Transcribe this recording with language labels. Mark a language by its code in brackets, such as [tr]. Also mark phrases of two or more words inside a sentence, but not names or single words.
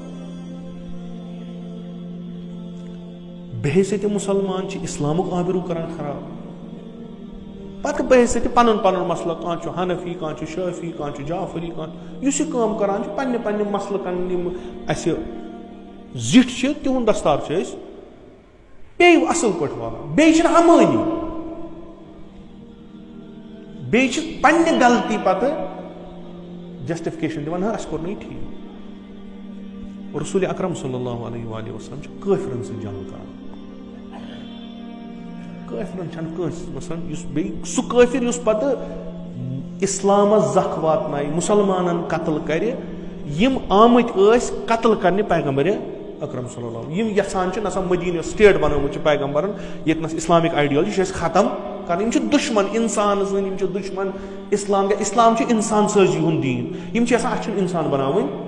[ks] بحیثیتہِ مُسلمان چھِ اِسلامُک آبروٗ کران خراب پتہٕ بحیثیتہِ پنُن پنُن مسلہٕ کانٛہہ چھُ حنفی کانٛہہ چھُ شٲفی کانٛہہ چھُ جعفری کانٛہہ یُس یہِ کٲم کران چھُ پننہِ پننہِ مسلہٕ کن یِم اسہِ زِٹھۍ چھِ تِہُنٛد دستار چھِ أسۍ بیٚیہِ اصل پٲٹھۍ والان بیٚیہِ چھِنہٕ ہمٲنی بیٚیہِ چھِ پننہِ غلطی پتہٕ جسٹِفکیشن دِوان اَسہِ کوٚر نہٕ یہِ ٹھیٖک رسول اکرم [ar] صلی اللہ علیہ وآلہ وسلم [ks] چھُ کٲفرن سۭتۍ جنگ کران کٲفرن چھنہٕ کٲنٛسہِ مثلاً یُس بیٚیہِ سُہ کٲفر یُس پتہٕ اسلامس زکھ واتنایہِ مُسلمانن قتل کرِ یِم آمٕتۍ ٲسۍ قتل کرنہِ پیغمبرِ اکرم [ar] صلی اللہ علیہ [ks] یِم یژھان چھِ نسا مدیٖنہ یۄس سٹیٹ بنٲومٕژ چھِ پیغمبرن ییٚتنس [en] Islamic ideology [ks] چھِ أسۍ ختم کرٕنۍ یِم چھِ دُشمن انسان سٕنٛدۍ یِم چھِ دُشمن اسلام چھُ انسان سٲزی ہُنٛد دیٖن یِم چھِ یژھان اَسہِ چھِنہٕ انسان بناوٕنۍ